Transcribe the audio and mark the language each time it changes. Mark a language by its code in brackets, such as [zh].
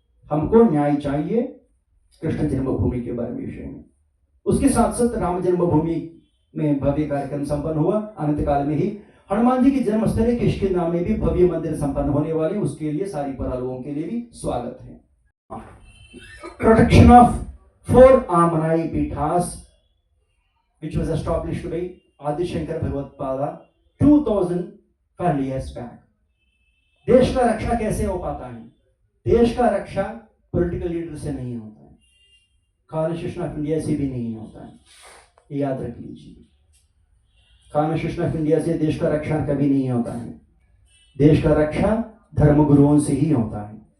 [hi] हमको न्याय चाहिए कृष्ण जन्मभूमि के बारे में विषय में। उसके साथ साथ राम जन्मभूमि में भव्य कार्यक्रम संपन्न हुआ। अनंत काल में ही हनुमान जी की जन्मस्थली किष्किंधा में भी भव्य मंदिर संपन्न होने वाले, उसके लिए सारी लोगों के लिए भी स्वागत है। [en] Protection of 4 आमनाई पीठास which was established by Adi Shankar Bhagavad-pada 2000 years back। [hi] देश का रक्षा कैसे हो पाता है? देश का रक्षा पॉलिटिकल लीडर से नहीं होता है, कॉन्स्टिट्यूशन ऑफ इंडिया से भी नहीं होता है, ये याद रख लीजिए। कॉन्स्टिट्यूशन ऑफ इंडिया से देश का रक्षा कभी नहीं होता है, देश का रक्षा धर्मगुरुओं से ही होता है।